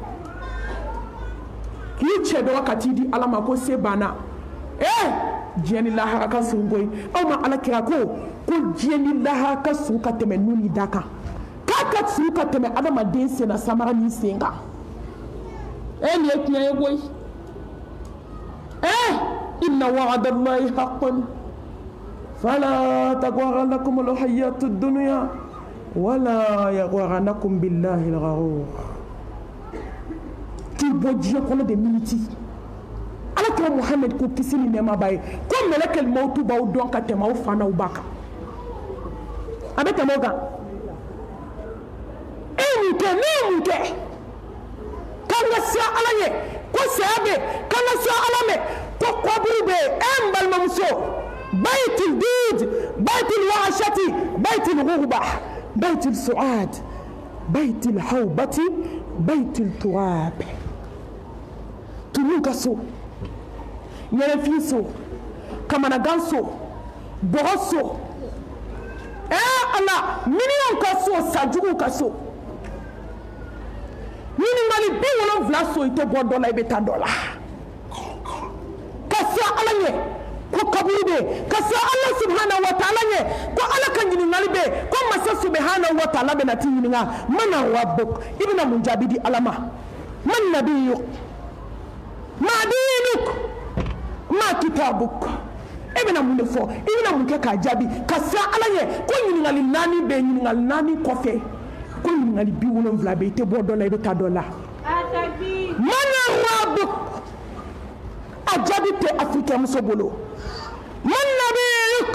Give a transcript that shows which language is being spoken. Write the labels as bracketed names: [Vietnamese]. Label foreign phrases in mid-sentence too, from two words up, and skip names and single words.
[Bambara] k'i cɛ dɔgɔ ka t'i di Ala ma ko se banna diɲɛ ni lahara ka surun koyi aw ma Alakira ko diɲɛ ni lahara ka surun ka tɛmɛ nun ni da kan k'a ka surun ka tɛmɛ adamaden sen na samara ni sen kan nin ye tiɲɛ ye koyi [Arabic] إن وعد الله حق فلا تغرنكم الحياة الدنيا ولا يغرنكم بالله الغرور [Bambara] k'i bɔ diɲɛ kɔnɔ de miniti Alakira Muhammad ko kisi ni nɛɛma b'a ye ko [Arabic] ملك الموت [Bambara] b'aw dɔn ka tɛmɛ aw fa n'aw ba kan a bɛ tɛmɛ o kan e ye mun kɛ ne ye mun kɛ k'an ka siran Ala ɲɛ ko saya bɛ k'an ka siran Ala mɛ ko kɔburu bɛ yen n balimamuso [Arabic] بيت الدود بيت الوحشة بيت الغربة بيت السؤال بيت الهول بيت التراب [Bambara] tunu ka so yɛrɛfin so kamanagan so bɔgɔ so Ala miliyɔn ka so sajugu ka so ɲininkali 70 so i tɛ bɔ dɔ la i bɛ taa dɔ la ka siran Ala ɲɛ ko kaburu bɛ yen ka siran Ala [Arabic] سبحانه وتعالى [Bambara] ɲɛ ko Ala ka ɲininkali bɛ yen ko masa [Arabic] سبحانه وتعالى [Bambara] bɛna t'i ɲininka [Arabic] من ربك [Bambara] i bɛna mun jaabi di Ala ma [Arabic] من نبيك ما دينك ما كتابك [Bambara] e bɛna mun de fɔ i bɛna mun kɛ k'a jaabi ka siran Ala ɲɛ ko ɲininkali 4 bɛ yen ɲininkali 4 kɔfɛ ko ɲininkali 70 bɛ yen i tɛ bɔ dɔ la i bɛ taa dɔ la [Arabic] من ربك [Bambara] a jaabi tɛ Africain muso bolo [Arabic] من نبيك